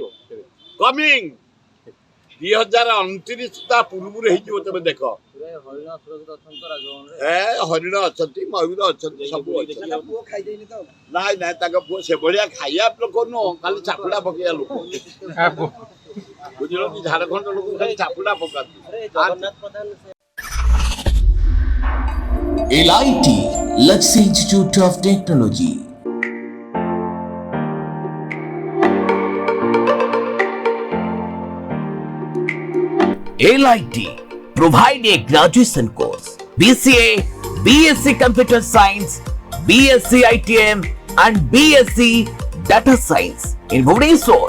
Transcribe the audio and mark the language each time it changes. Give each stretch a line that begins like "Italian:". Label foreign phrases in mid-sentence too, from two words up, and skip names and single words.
Odia: କମିଂ 2029 ତା ପୂର୍ବରୁ ହେଇଯିବ ତମେ ଦେଖ ହରିଣ ଅଛନ୍ତି ମୟୂର ଅଛନ୍ତି ସବୁ ଅଛନ୍ତି ନାଇଁ ନାଇଁ ତାଙ୍କ ପୁଅ ସେଭଳିଆ ଖାଇବା ଲୋକ ନୁହଁ ଖାଲି ଚାପୁଡା ପକେଇବା ଲୋକ ବୁଝିଲ କି ଝାଡଖଣ୍ଡ ଲୋକ ଖାଲି ଚାପୁଡା ପକାନ୍ତି
English: LIT Luxury Institute of Technology. LIT provide a graduation course BCA, BSc Computer Science, BSc ITM and BSc Data Science in Bhubaneswar.